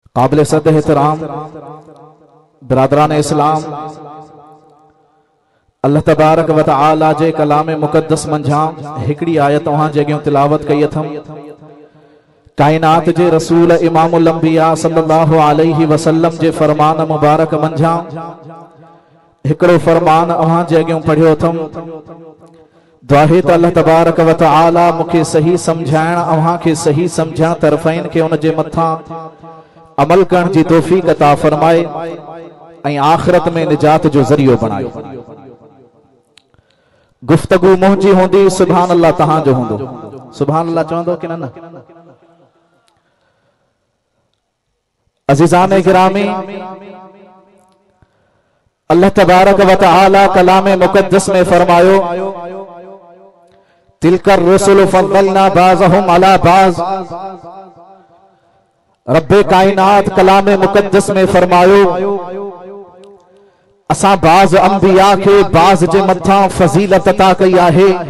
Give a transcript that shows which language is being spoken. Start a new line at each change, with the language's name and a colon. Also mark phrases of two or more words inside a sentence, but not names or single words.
Sindhi: काबिल सद एहतराम बिरादरान इस्लाम, अल्लाह
Arabic: تبارك وتعالى
Sindhi: जे कलाम मुक़द्दस मंझां हिकड़ी आयत वहां जगह तिलावत कई अथम। कायनात जे रसूल
Arabic: إمام الأنبياء صلى الله عليه وسلم
Sindhi: जे फरमान मुबारक मंझां हिकड़ो फरमान वहां जगह पढ़ियो अथम। दुआहे त अल्लाह
Arabic: تبارك وتعالى
Sindhi: मुखे सही समझाइण, अव्हां के सही समझण तरफ़ैन के उन जे मथां अमल करण जी तौफीक अता फरमाए ऐं आखिरत में निजात जो ज़रियो बनाए। गुफ्तगू मुंहिंजी हूंदी,
Arabic: سبحان الله
Sindhi: तहां जो हूंदो।
Arabic: سبحان الله
Sindhi: चवंदो कि न? अज़ीज़ान गिरामी, अल्लाह
Arabic: تبارك وتعالى
Sindhi: कलाम मुक़द्दस में फरमायो,
Arabic: تلك الرسل فضلنا بعضهم على بعض.
Sindhi: रब्बे कायनात कलाम मुक़द्दस में फरमायो, असा बाज़ अंबिया के बाज़ जे मथा फजीलत अता कई आहे।